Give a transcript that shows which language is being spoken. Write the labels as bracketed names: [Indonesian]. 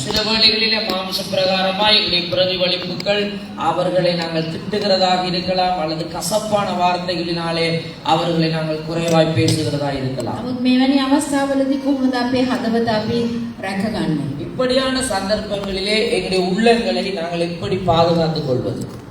[Tamil] சில வேளைகளிலே மாம்ச பிரகாரமாய் எங்களுடைய பிரதிபலிப்புகள் அவர்களை நாங்கள் திட்டுகிறதாக இருக்கலாம், அல்லது கசப்பான வார்த்தைகளினாலே அவர்களை நாங்கள் குறைவாய் பேசுகிறதா இருக்கலாம். [Sinhala] නමුත් මෙවැනි අවස්ථාවලදී කොහොමද අපේ හදවත අපි රැකගන්නේ? [Tamil] இப்படியான சந்தர்ப்பங்களிலே எங்களுடைய உள்ளங்களை நாங்கள் எப்படி பாதுகாத்துக் கொள்வது?